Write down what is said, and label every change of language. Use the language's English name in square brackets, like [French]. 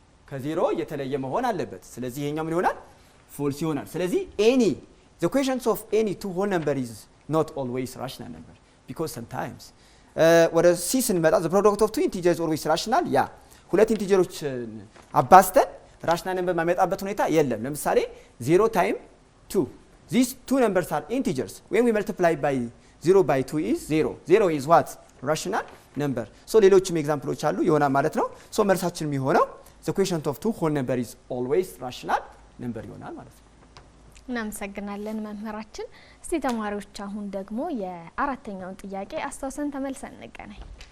[Amharic] ከዜሮ የተለየ መሆን አለበት። ስለዚህ ይሄኛው ምን ይሆናል? [English] ፎልስ ይሆናል። ስለዚህ any the quotient of any two whole number is not always rational number because sometimes [Amharic] ወደ ሲ ስንመጣ [English] the product of two integers always rational [Amharic] ያ ሁለት ኢንቲጀሮች አባዝተን ራሽናል ነምበር ማመጣበት ሁኔታ የለም። [English] ለምሳሌ 0 times 2 these two numbers are integers. When we multiply by 0 by 2 is 0. 0 is what? Rational number. [Amharic] So ሌሎችም ኤግዛምፕሎች አሉ ይሆናል ማለት ነው። ሶ መልሳችን የሚሆነው [English] the quotient of two whole number is always rational number [Amharic] ይሆናል ማለት ነው። እናመሰግናለን መምህራችን። እስቲ ተማሪዎች አሁን ደግሞ የአራተኛውን ጥያቄ አስተዋውሰን ተመልሰን እንገናኝ።